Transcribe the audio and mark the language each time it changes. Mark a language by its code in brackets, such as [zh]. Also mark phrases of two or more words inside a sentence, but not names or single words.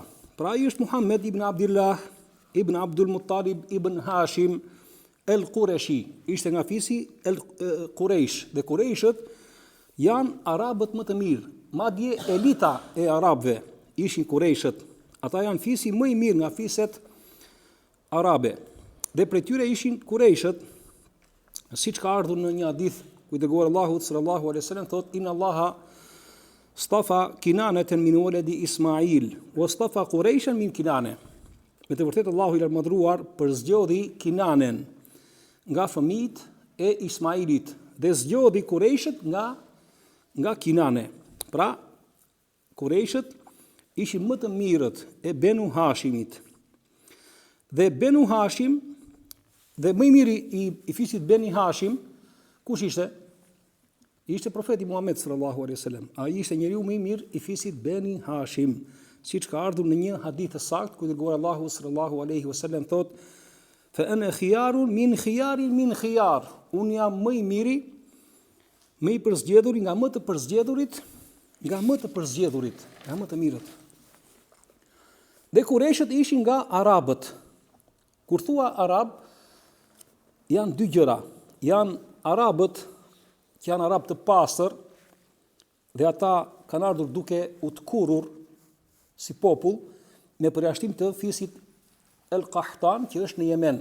[sq] Pra ai është Muhammed ibn Abdullah ibn Abdul Muttalib ibn Hashim el-Qureshi, ishte nga fisi el-Quraysh, dhe Qurayshët janë arabët më të mirë, madje elita e arabëve ishin Qurayshët. Ata janë fisi më i mirë nga fiset arabe. Dhe prej tyre ishin Qurayshët, siç ka ardhur në një hadith ku i dërguar Allahu [ar] صلى الله عليه وسلم [sq] thotë [ar] إن الله اصطفى كنانة من ولد إسماعيل واصطفى قريشا من كنانة. [sq] Me të vërtetë Allahu i lartëmadhëruar përzgjodhi Kinanen nga fëmijët e Ismailit dhe zgjodhi Qurayshët nga Kinane. Pra Qurayshët ishin më të mirët e Benu Hashimit. Dhe Benu Hashim, dhe më i miri i fisit Beni Hashim, kush ishte? Ishte profeti Muhammed [ar] صلى الله عليه وسلم. [sq] Ai ishte njeriu më i mirë i fisit Beni Hashim, siç ka ardhur në një hadith të saktë ku dërguar Allahu [ar] صلى الله عليه وسلم [sq] thotë: [ar] "فأنا خيار من خيار من خيار." [sq] Unë jam më i miri, më i përzgjedhur nga më të përzgjedhurit, nga më të përzgjedhurit, nga më të mirët. Dhe Qurayshët ishin nga arabët. Kur thua arab, janë dy gjëra. Janë arabët, që janë arab të pastër, dhe ata kanë ardhur duke u të kurur si popull, me përjashtim të fisit El-Qahtan, që është në Yemen.